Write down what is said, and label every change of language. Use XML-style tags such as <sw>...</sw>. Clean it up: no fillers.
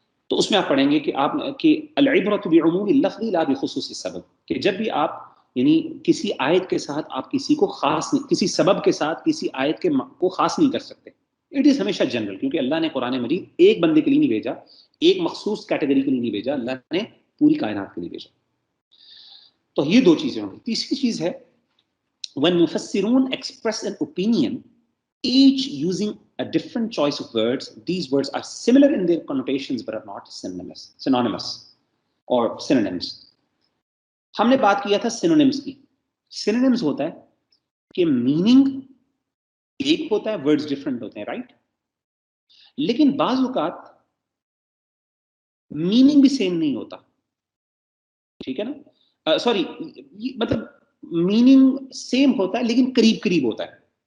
<ur>تو اس میں آپ پڑھیں گے کہ آپ کہ</ur> <ar>العبرۃ بعموم اللفظ لا بخصوص السبب،</ar> <ur>کہ جب بھی آپ یعنی کسی آیت کے ساتھ آپ کسی کو خاص نہیں، کسی سبب کے ساتھ کسی آیت کو خاص نہیں کر سکتے.</ur> <en>it is</en> <ur>ہمیشہ جنرل، کیونکہ اللہ نے قرآن مجید ایک بندے کے لیے نہیں بھیجا، ایک مخصوص کیٹیگری کے لیے نہیں بھیجا، اللہ نے پوری کائنات کے لیے بھیجا. تو یہ دو چیزیں ہوں گی. تیسری چیز ہے</ur> <en>when مفسرون express an opinion each using a different choice of words, these words are similar in their connotations but are not synonymous or synonyms.</en> <ur>ہم نے بات کیا تھا synonyms کی. synonyms ہوتا ہے کہ meaning ایک ہوتا ہے، words different ہوتے ہیں، right؟ لیکن بعض اوقات meaning بھی same نہیں ہوتا، ٹھیک ہے نا؟ سوری، مطلب میننگ سیم ہوتا ہے لیکن قریب قریب ہوتا ہے.</ur>